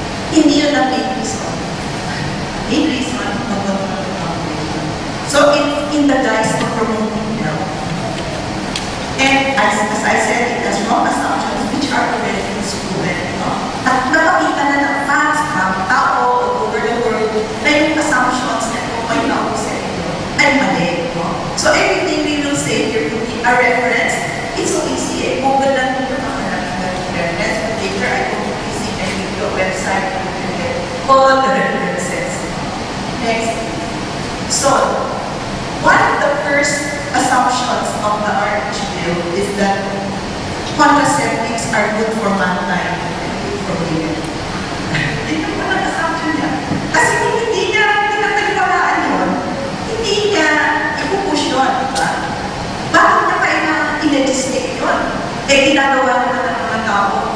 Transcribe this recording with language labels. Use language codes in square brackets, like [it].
[tl] Hindi yun ang [en] main reason. Main reason, control population. So, in the guise of promoting health. And as I said, it has wrong assumptions which are already proven. No? [tl] At napakita na ng facts, ng tao [en] all over the world, [tl] na yung assumptions na kung may tao sa inyo ay mali. No? [en] So everything we will say here will be a reference. It's so easy. Google [tl] lang nyo yung mga [en] reference. But later I go to PC and give you a website and you can get all the references. Next. So, one of the first assumptions of the RH bill is that contraceptives are good for mankind and good for women. [tl] Ito po ang assumption niya. Kasi kung hindi niya pinagpagpalaan yun, hindi niya ipupush yun, diba? Bakit niya kailangan i-legislate yun? Ginagawa naman ng mga tao.